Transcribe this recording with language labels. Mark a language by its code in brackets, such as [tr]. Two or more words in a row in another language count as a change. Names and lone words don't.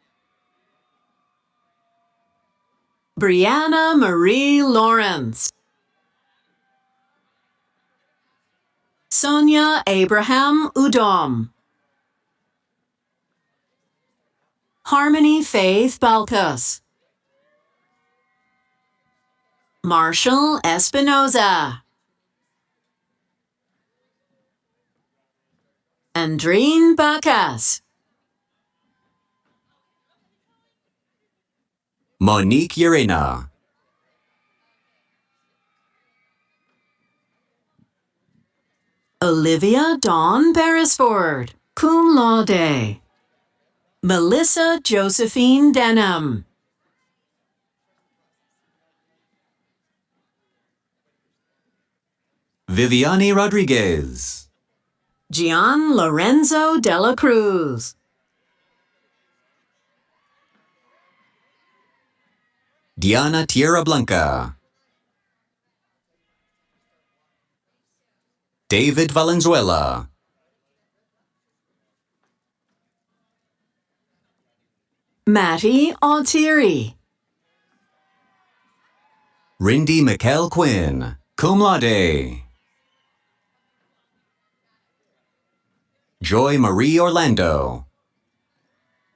[en] Brianna Marie Lawrence. Sonia Abraham Udom. Harmony Faith Balkas. Marshall Espinoza. Andrine Bacas. Monique Urena. Olivia Dawn Beresford, [la] cum laude. [en] Melissa Josephine Denham. Viviani Rodriguez. Gian Lorenzo Dela Cruz. Diana Tierra Blanca. David Valenzuela. Matty Altieri. Rindy McKell Quinn, [la] cum laude. [en] Joy Marie Orlando.